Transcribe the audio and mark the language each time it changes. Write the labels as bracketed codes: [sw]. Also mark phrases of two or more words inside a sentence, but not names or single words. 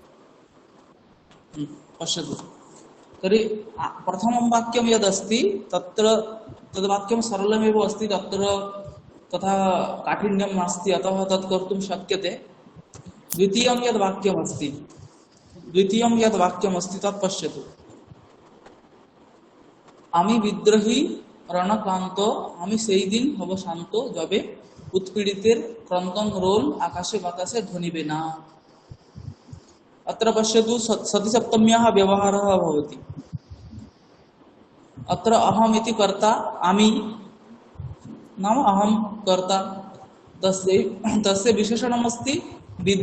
[sa] पश्यतु, तर्हि प्रथमं वाक्यं यदस्ति तत्र तद्वाक्यं सरलमेव अस्ति। तत्र तथा काठिन्यं नास्ति, अतः तत् कर्तुं शक्यते। द्वितीयं यद् वाक्यमस्ति तत् पश्यतु। [bn] আমি বিদ্রোহী রণক্লান্ত, আমি সেই দিন হব শান্ত, যবে উৎপীড়িতের ক্রন্দন রোল আকাশে বাতাসে ধ্বনিবে না। [sa] अत्र पश्यतु, सतिसप्तम्याः व्यवहारः भवति। अत्र अहम् इति कर्ता, आमि नाम अहं कर्ता, तस्य विशेषणमस्ति विशेषणमस्ति,